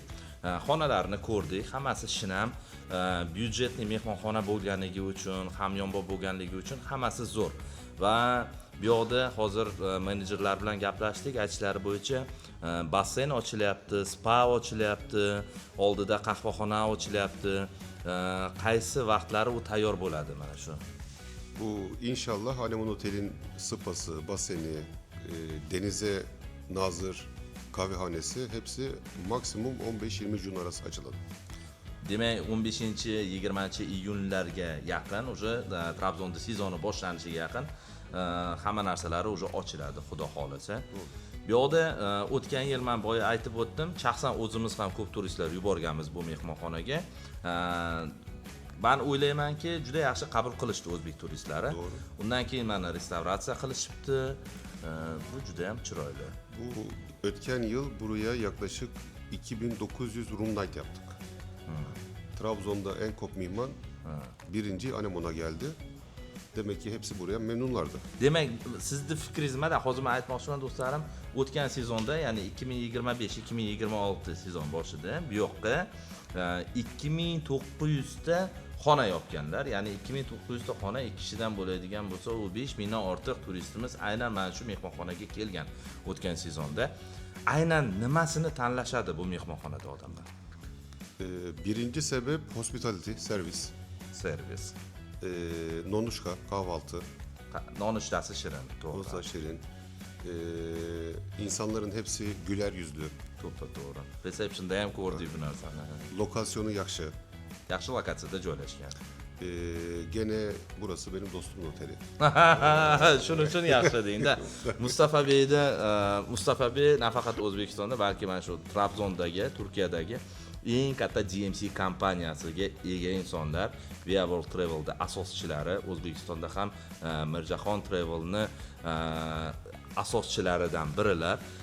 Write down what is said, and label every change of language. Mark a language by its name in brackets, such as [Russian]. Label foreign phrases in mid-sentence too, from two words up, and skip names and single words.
[Uzbek] Xonalarni ko'rdik, hammasi shinam, byudjetli mehmonxona bo'lganligi uchun, hamyonbop bo'lganligi uchun hammasi zo'r. Va bu yoqda hozir menejerlar bilan gaplashdik, aytishlari bo'yicha basseyn ochilyapti, spa ochilyapti, oldida qahvaxona ochilyapti. Qaysi vaqtlari u tayyor bo'ladi mana shu. [Turkish] Bu inşallah Anemon Otel'in spası, baseni, denize nazır kahvehanesi hepsi maksimum 15-20 gün arası açıladi. [Uzbek] Demak, 15-20 iyunlarga yaqin o'sha Trabzonda sezoni boshlanishiga yaqin hamma narsalari o'sha ochiladi, xudo xolasa. Bu yoqda o'tgan yil men boya aytib o'tdim, shaxsan o'zimiz ham ko'p turistlar yuborganmiz bu mehmonxonaga. Men o'ylaymanki, juda yaxshi qabul qilishdi o'zbek turistlari. Undan keyin mana restavratsiya qilishibdi. Bu juda ham chiroyli. [Turkish] Bu ötken yıl buraya yaklaşık 2900 [English] room night [Turkish] yaptık. Trabzon'da en çok mihman birinci Anemon'a geldi. Demek ki hepsi buraya memnunlardı. [Uzbek] Demak, sizni fikringiz nimada? Hozir men aytmoqchiman do'stlarim, o'tgan sezonda, ya'ni 2025-2026 sezon boshida bu yoqqa 2900 ta xona yopganlar. Ya'ni 2900 ta xona 2 kishidan bo'ladigan bo'lsa, u 5000 dan ortiq turistimiz aynan mana shu mehmonxonaga kelgan o'tgan sezonda. Aynan nimasini tanlashadi bu mehmonxonada odamlar? [Turkish] Birinci sebep hospitality, servis. Servis. Nonuşka, kahvaltı. [Uzbek] Nonushtasi shirin, to'g'ri. [Turkish] Olsa şirin. İnsanların hepsi güler yüzlü. [Uzbek] To'g'ri. Receptionda ham ko'rdik bu narsani. Lokasyonu yaxshi. Yaxshi lokatsiyada joylashgan. [Turkish] Gene burası benim dostumun oteli. [Uzbek] Shuning uchun yaxshi deydi. Mustafa Bey nafaqat O'zbekistonda, balki mana shu Trabzondagi, Turkiyadagi eng katta GMC kompaniyasiga ega insonlar. Via World Travel'da asoschilari, O'zbekistonda ham Mirjahon Travel'ni asoschilaridan birilar.